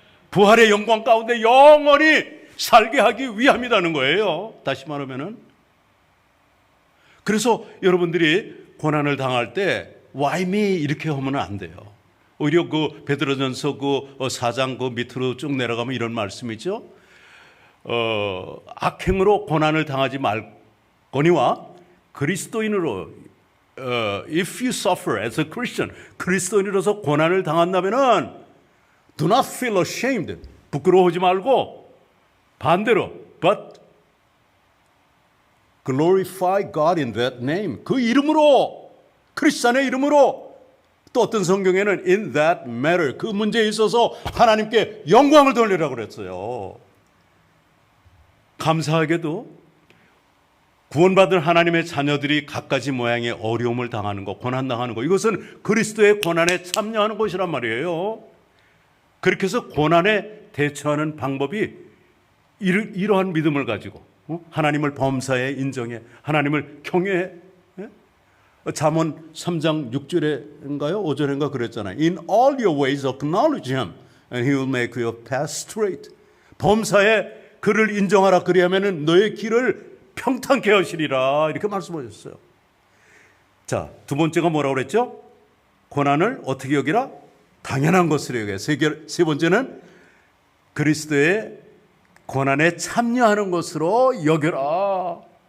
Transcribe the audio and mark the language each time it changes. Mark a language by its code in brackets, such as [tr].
[ko] 부활의 영광 가운데 영원히 살게 하기 위함이라는 거예요. 다시 말하면은. 그래서 여러분들이 고난을 당할 때 [en] Why me? [ko] 이렇게 하면 안 돼요. 오히려 그 베드로전서 그 4장 그 밑으로 쭉 내려가면 이런 말씀이죠. 악행으로 고난을 당하지 말거니와 그리스도인으로 [en] if you suffer as a Christian [ko] 그리스도인으로서 고난을 당한다면은 [en] do not feel ashamed. [ko] 부끄러워하지 말고 반대로 [en] but glorify God in that name. [ko] 그 이름으로 크리스찬의 이름으로 또 어떤 성경에는 [en] in that matter [ko] 그 문제에 있어서 하나님께 영광을 돌리라고 그랬어요. 감사하게도 구원받은 하나님의 자녀들이 갖가지 모양의 어려움을 당하는 것, 고난당하는 것 이것은 그리스도의 고난에 참여하는 것이란 말이에요. 그렇게 해서 고난에 대처하는 방법이 이러한 믿음을 가지고 하나님을 범사에 인정해 하나님을 경외해. 잠언 3장 6절인가요? 5절인가 그랬잖아요. [en] In all your ways acknowledge him and he will make your path straight. [ko] 범사에 그를 인정하라. 그리하면 너의 길을 평탄케 하시리라. 이렇게 말씀하셨어요. 자, 두 번째가 뭐라고 그랬죠? 고난을 어떻게 여기라? 당연한 것으로 여겨. 세 번째는 그리스도의 고난에 참여하는 것으로 여겨라.